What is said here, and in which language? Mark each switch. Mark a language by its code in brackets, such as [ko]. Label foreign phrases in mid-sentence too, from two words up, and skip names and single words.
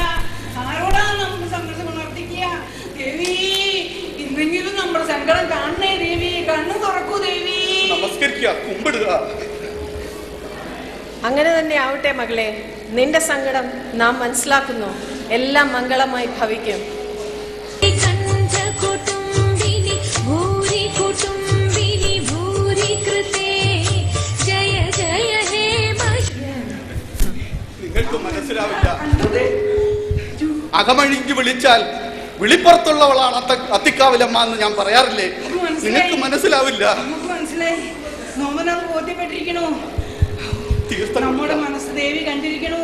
[ml] ആരോടാ നമുക്ക് സങ്കടം ഉണർത്തിക്കുക? ദേവി, ഇന്നെങ്കിലും നമ്മുടെ സങ്കടം കാണണേ ദേവി. കണ്ണു തുറക്കൂ ദേവി. നമസ്കരിക്കുക, കുമ്പിടുക. അങ്ങനെ തന്നെ ആവട്ടെ മകളെ. നിന്റെ സങ്കടം നാം മനസ്സിലാക്കുന്നു. എല്ലാം മംഗളമായി ഭവിക്കും. [sa] कण्ठकुटुम्बिनि भूरि कुटुम्बिनि भूरि कृते जय जय हे [ml] നിങ്ങൾക്ക് മനസ്സിലാവില്ല. അകമഴിഞ്ഞ് വിളിച്ചാൽ വിളിപ്പുറത്തുള്ളവളാണ് അത്തിക്കാവിലമ്മ എന്ന് ഞാൻ പറയാറില്ലേ? നിങ്ങൾക്ക് മനസ്സിലാവില്ല. നമുക്ക് മനസ്സിലായി. നോമനത് ബോധ്യപ്പെട്ടിരിക്കണു. നമ്മുടെ മനസ്സ് ദേവി കണ്ടിരിക്കണു.